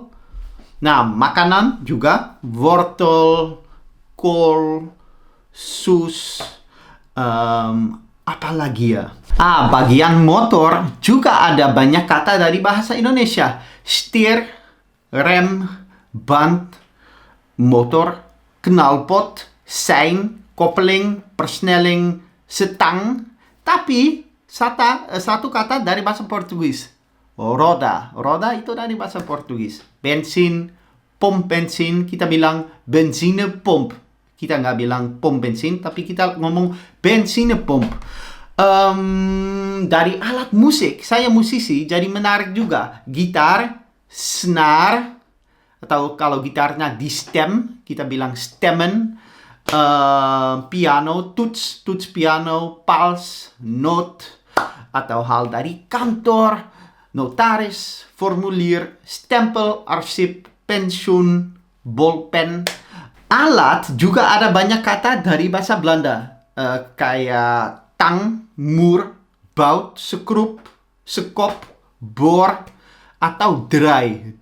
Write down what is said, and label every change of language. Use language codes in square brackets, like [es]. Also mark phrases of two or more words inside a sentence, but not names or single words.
[id] Nah, makanan juga wortel, kol, sus, apa lagi ya? Bagian motor juga ada banyak kata dari bahasa Indonesia. Setir, rem, ban, motor, knalpot, [nl] sein, koppeling, versnelling, [id] setang. Tapi satu kata dari bahasa Portugis. Roda itu dari bahasa Portugis. Bensin, pom bensin, kita bilang benzinepomp. Kita nggak bilang pom bensin, tapi kita ngomong benzinepomp. Dari alat musik, saya musisi, jadi menarik juga. Gitar, senar, atau kalau gitarnya di stem, kita bilang stemmen. Piano, toets piano, pals, noot, atau hal dari kantor, notaris, formulier, stempel, arsip, pensiun, bolpen. Alat juga ada banyak kata dari bahasa Belanda. Kayak tang, muur, bout, skroep, sekop, bor, atau dry.